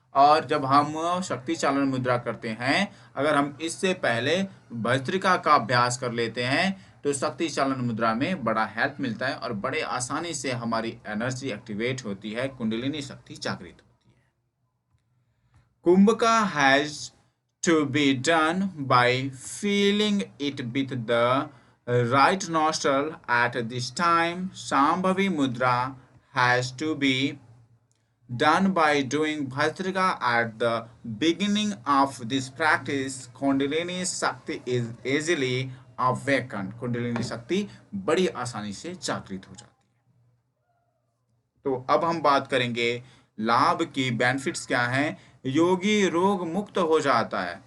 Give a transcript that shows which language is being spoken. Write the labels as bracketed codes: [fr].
[hi] और जब हम शक्ति चालन मुद्रा करते हैं, अगर हम इससे पहले भस्त्रिका का अभ्यास कर लेते हैं तो शक्ति चालन मुद्रा में बड़ा हेल्प मिलता है और बड़े आसानी से हमारी एनर्जी एक्टिवेट होती है, कुंडलिनी शक्ति जागृत होती है। [en] Kumbhaka has to be done by feeling it with the right nostril at this time. Shambhavi mudra has to be done by doing bhastrika at the beginning of this practice. Kundalini Shakti is easily awakened. [hi] Kundalini Shakti बड़ी आसानी से जागृत हो जाती है। तो अब हम बात करेंगे लाभ की, बेनिफिट्स क्या हैं। योगी रोग मुक्त हो जाता है।